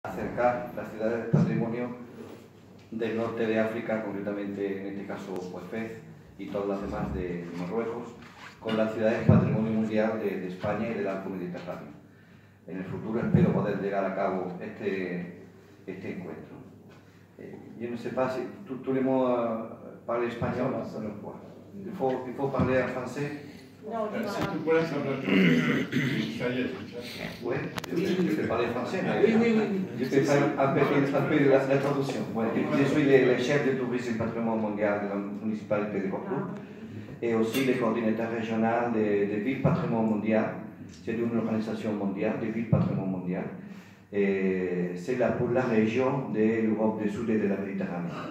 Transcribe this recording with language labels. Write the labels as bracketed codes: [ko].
[es] acercar las ciudades patrimonio del norte de África, concretamente en este caso pues Fez y todas las demás de Marruecos, con las ciudades patrimonio mundial de España y del arco mediterráneo. En el futuro espero poder llegar a cabo este encuentro. [fr] Je ne sais pas si tout le monde parle espagnol. Il faut parler en français. [es] No, Si tu puedes hablar [fr] ça y est, Oui, je peux parler français, mais je peux faire un peu la traduction. Ouais, je suis le chef de tourisme et patrimoine mondial de la municipalité de Cordoue et aussi le coordinateur régional de Villes Patrimoine Mondial. C'est une organisation mondiale de Villes Patrimoine Mondial. C'est là pour la région de l'Europe du Sud et de la Méditerranée.